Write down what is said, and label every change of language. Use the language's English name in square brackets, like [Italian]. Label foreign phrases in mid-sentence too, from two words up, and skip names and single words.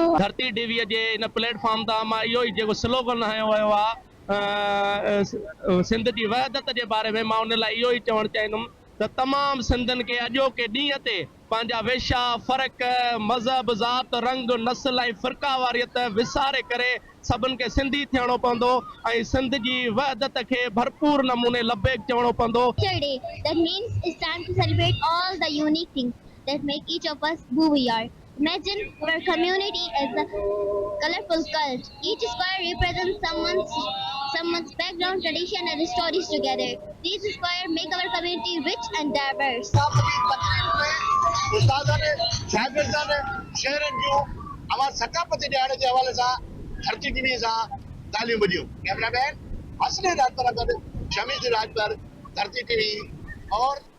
[Sindhi] धरती टीवीअ जे इन प्लेटफॉर्म तां मां इहो ई जेको स्लोगन हयो वियो आहे सिंध जी वहदत जे बारे में, मां उन लाइ इहो ई चवणु चाहींदुमि त तमामु सिंधियुनि खे अॼोके ॾींहं ते पंहिंजा वेशा, फ़र्क़, मज़हब, ज़ात, रंग, नस्ल ऐं फ़िरकावारियत विसारे करे सभिनि खे सिंधी थियणो पवंदो ऐं सिंध जी वहदत खे भरपूर नमूने लबेक चवणो पवंदो। [English] That means it's time to celebrate all the unique things that make each of us who we are. Imagine our community as a colorful cult. Each square represents someone's background, tradition, and stories together. These squares make our community rich and diverse. [Sindhi] उस्तादनि, शागिर्दनि, शहरनि जूं अवां सकाफ़ती ॾियारे जे हवाले सां धरती टीवी सां तालियूं ॿुधियूं। कैमरामैन असली राजपर गॾु शमीद राजपर, धरती टीवी और